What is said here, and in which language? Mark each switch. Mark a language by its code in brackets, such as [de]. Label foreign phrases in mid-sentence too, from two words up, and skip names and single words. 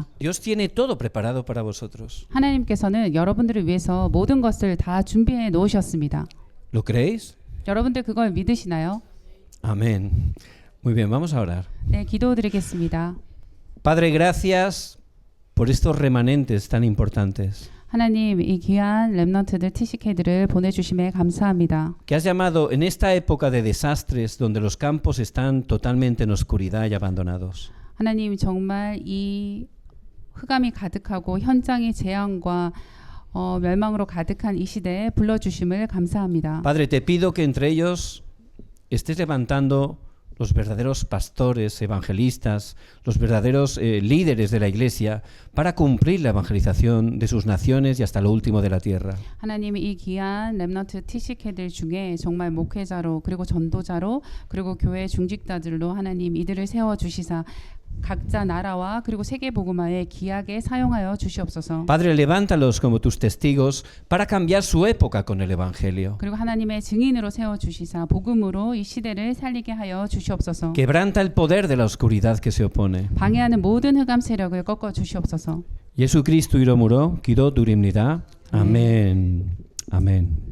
[es] Dios tiene todo preparado para vosotros. [ko] 하나님께서는 여러분들을 위해서 모든 것을 다 준비해 놓으셨습니다. [es] ¿Lo creéis? [ko] 여러분들 그걸 믿으시나요? [es] Amén. Muy bien, vamos a orar. [ko] 네, 기도드리겠습니다. [es] Padre, gracias por estos remanentes tan importantes [ko] 하나님, 이 귀한 렘넌트들 TCK들을 보내주심에 감사합니다. [es] que has llamado en esta época de desastres donde los campos están totalmente en oscuridad y abandonados. [ko] 하나님, 정말 이 흑암이 가득하고 현장이 재앙과 멸망으로 가득한 이 시대에 불러주심을 감사합니다. [es] Padre, te pido que entre ellos estés levantando los verdaderos pastores, evangelistas, los verdaderos líderes de la iglesia para cumplir la evangelización de sus naciones y hasta lo último de la tierra. [ko] 하나님, 이 귀한 렘넌트 TCK들 중에 정말 목회자로 그리고 전도자로 그리고 교회 중직자들로 하나님 이들을 세워주시사 각자 나라와 그리고 세계 복음화에 귀하게 사용하여 주시옵소서. [es] Padre, levántalos como tus testigos para cambiar su época con el evangelio. [ko] 그리고 하나님의 증인으로 세워 주시사 복음으로 이 시대를 살리게 하여 주시옵소서. [es] Quebranta el poder de la oscuridad que se opone. [ko] 방해하는 모든 흑암 세력을 꺾어 주시옵소서. 예수 그리스도 이름으로 기도드립니다. 아멘. 아멘.